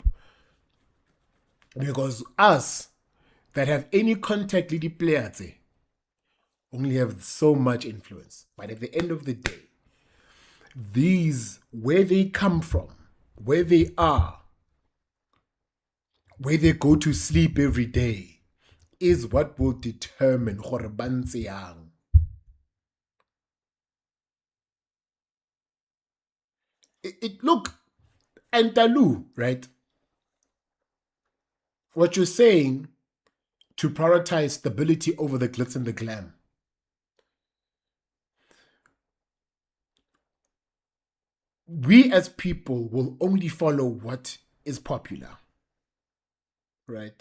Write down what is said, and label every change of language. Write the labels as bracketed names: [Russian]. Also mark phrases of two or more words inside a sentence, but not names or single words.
[English] Because us that have any contact with the players only have so much influence. But at the end of the day, these, where they come from, where they are, where they go to sleep every day, is what will determine [Tswana] gore ba ntse yang. [English] Look, Antalu, right? What you're saying to prioritize stability over the glitz and the glam. We as people will only follow what is popular, right?